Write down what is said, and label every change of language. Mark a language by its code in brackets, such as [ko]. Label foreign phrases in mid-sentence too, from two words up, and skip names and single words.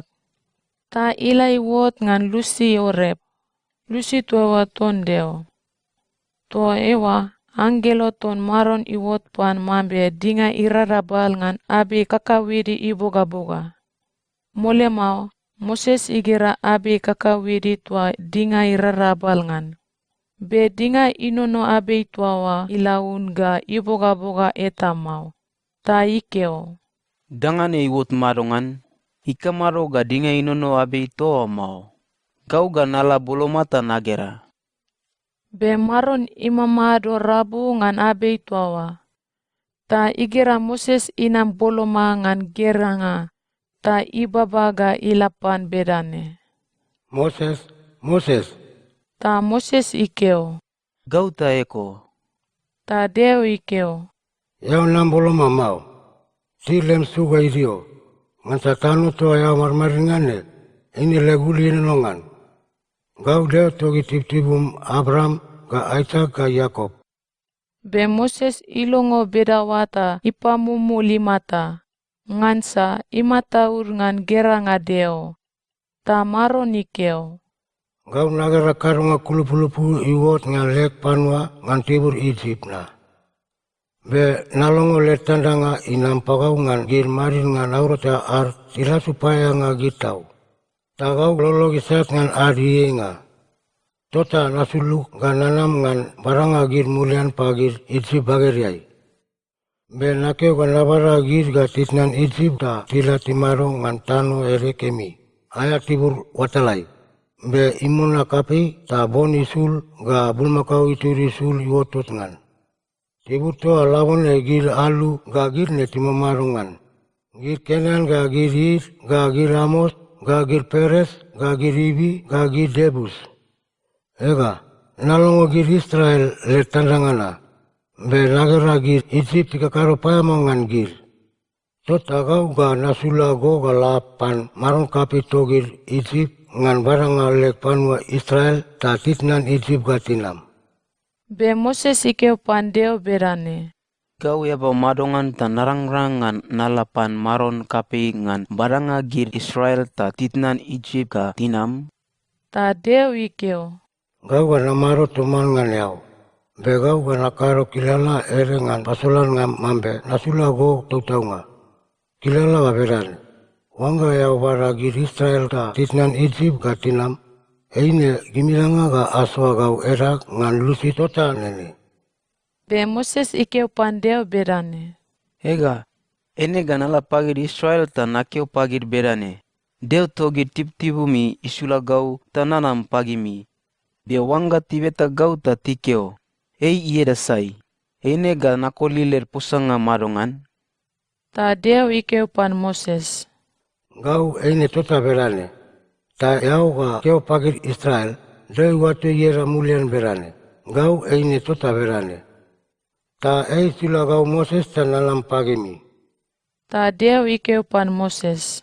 [tuc] Ta ilai wot ngan lusi orep. Lusi tuawa tondeo. Tua ewa, anggelo ton maron iwot pan mambe dinga irarabal ngan abi kakawidi iboga-boga. Mole mau, Moses igira abi kakawidi tua dinga irarabal ngan. Be dinga inono abi tuawa ilaun ga iboga-boga eta mau. Ta ikeo. Dangane iwot marongan, ikamaro ga dinga inono abe ito mau. Gau ga nala bolomata nagera. Be maron imamado rabu ngan abi tuawa. Ta igira Moses inam boloma ngan geranga. Ta ibabaga ilapan bedane. Moses, Moses. Ta Moses ikeo. Gau ta eko. Ta deo ikeo. Yau nambolo mamau. Silem suga idio. Ngan sa tanu toa yau marmaringane. Ini leguli nongan. Gau deo togi tip-tipum Abraham ga Isaac ga Yakob. Be Moses ilongo bedawata ipamumu limata. Ngansa imataur ngan geranga deo. Ta maron ikeo. Gau nagara karunga kulupu-lupu iwot ngan lek panwa ngan tibur Egypt na. Be nalongo let tandanga inam pagau ngan gir marin ngan aurata ar sila supaya nga gitau. Tagau lolo gisat ngan adi nga. Tota nasuluk ga nanam ngan baranga gir mulian pagir Egypt bageriai. Be nakeo ga nabara gir ga tisnan Egypt ta sila timaro ngan tano ere kemi. Aya tibur watalai. Be imuna kapi ta bon isul ga bulmakau ituri isul iwotot ngan. Tibur toa lawan e gir alu ga gir ne timamarongan. Gir Kenan ga gir Ir ga gir Amos ga gir Peres ga gir Ibi ga gir Debus. Ega, nalongo gir Israel le tandangana. Be nagara gir Egypt ikakaro payamongan gir. Tota gau ga nasula go ga lapan maron kapi to gir Egypt ngan baranga lek panwa Israel ta titnan Egypt ga tinam. Be Moses ikeo pandeo berane. Gau yaba madongan ta narangrangan nalapan maron kapi ngan baranga gir Israel ta titnan Egypt ga tinam. Ta deo ikeo. Gau ga namaro tuman ngan yau. Be gau ga nakaro kilala ere ngan pasulan ngan mambe nasula go tautau nga. Kilala ga beran. Wanga yau bara gir Israel ta titnan Egypt ga tinam. Eine gimilanga ga aswa gau erak ngan lusi tota nene. Be Moses ikeo pandeo berane. Ega, ene ga nala pagir Israel ta nakeo pagir berane. Deo togi tip-tipumi isula gau ta nanam pagimi. Be wanga tibeta gau ta tikeo. Ei ieda sai. Ene ga nakoliler pusanga marongan. Ta deo ikeo pan Moses. Gau eine tota berane. Ta yau ga keo pagir Israel. Doi watu yera mulian berane. Gau eine tota berane. Ta sila gau Moses ta nalam pagimi. Ta deo ikeo pan Moses.